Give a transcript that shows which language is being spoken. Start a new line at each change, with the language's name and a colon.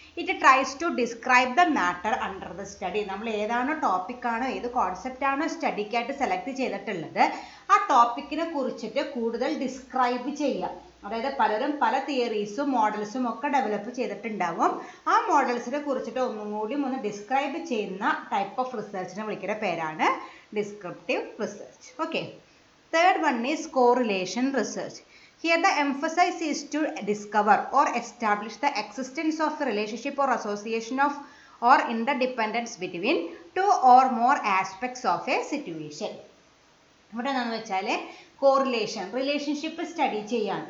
English: It tries to describe the matter under the study.
Malayalam: നമ്മൾ ഏതാണോ ടോപ്പിക്കാണോ ഏത് കോൺസെപ്റ്റാണോ സ്റ്റഡിക്കായിട്ട് സെലക്ട് ചെയ്തിട്ടുള്ളത് ആ ടോപ്പിക്കിനെ കുറിച്ചിട്ട് കൂടുതൽ ഡിസ്ക്രൈബ് ചെയ്യുക. അതായത് പലരും പല തിയറീസും മോഡൽസും ഒക്കെ ഡെവലപ്പ് ചെയ്തിട്ടുണ്ടാവും. ആ മോഡൽസിനെ കുറിച്ചിട്ട് ഒന്ന് ഡിസ്ക്രൈബ് ചെയ്യുന്ന ടൈപ്പ് ഓഫ് റിസർച്ചിനെ വിളിക്കുന്ന പേരാണ് descriptive research.
English: Okay. Third one is correlation research. Here the emphasis is to discover or establish the existence of a relationship or association of or interdependence between two or more aspects of a situation.
Malayalam: ഇവിടെ എന്താണെന്ന് വെച്ചാൽ correlation, relationship study ചെയ്യാണ്.